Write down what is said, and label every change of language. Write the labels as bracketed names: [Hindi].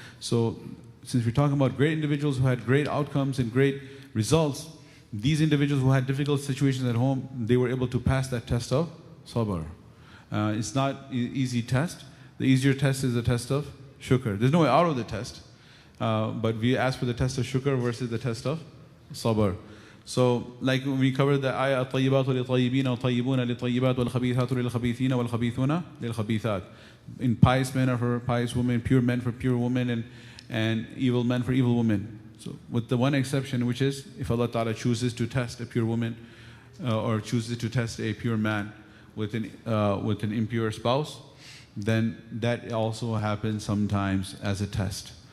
[English] So since we're talking about great individuals who had great outcomes and great results, these individuals who had difficult situations at home, they were able to pass that test of sabr. It's not an easy test. The easier test is the test of shukr. There's no way out of the test, but we ask for the test of shukr versus the test of sabr. So, like when we covered the ayah, [Arabic] الطيبات للطيبين والطيبون للطيبات والخبيثات للخبيثين والخبيثون للخبيثات. [English] In pious men are for pious women, pure men for pure women, and evil men for evil women. So, with the one exception, which is if Allah Ta'ala chooses to test a pure woman or chooses to test a pure man with an impure spouse, then that also happens sometimes as a test.